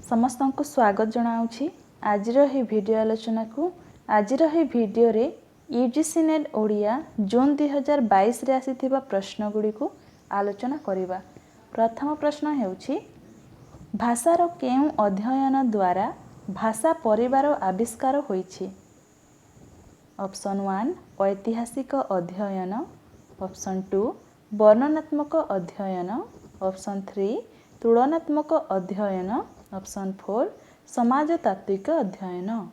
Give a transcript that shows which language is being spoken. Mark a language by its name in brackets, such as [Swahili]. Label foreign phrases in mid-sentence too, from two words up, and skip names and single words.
[Odia] ସମସ୍ତଙ୍କୁ ସ୍ୱାଗତ ଜଣାଉଛି ଆଜି ଭିଡିଓ ଆଲୋଚନାକୁ। ଆଜି ଭିଡିଓରେ ୟୁଜିସି ନେଟ ଓଡ଼ିଆ ଜୁନ 2022 ରେ ଆସିଥିବା ପ୍ରଶ୍ନଗୁଡ଼ିକୁ ଆଲୋଚନା କରିବା। ପ୍ରଥମ ପ୍ରଶ୍ନ ହେଉଛି ଭାଷାର କେଉଁ ଅଧ୍ୟୟନ ଦ୍ୱାରା ଭାଷା ପରିବାର ଆବିଷ୍କାର ହୋଇଛି। ଅପସନ 1 ଐତିହାସିକ ଅଧ୍ୟୟନ, ଅପସନ 2 ବର୍ଣ୍ଣନାତ୍ମକ ଅଧ୍ୟୟନ, ଅପସନ 3 ତୁଳନାତ୍ମକ ଅଧ୍ୟୟନ, ଅପସନ 4 ସମାଜତାତ୍ତ୍ୱିକ ଅଧ୍ୟୟନ।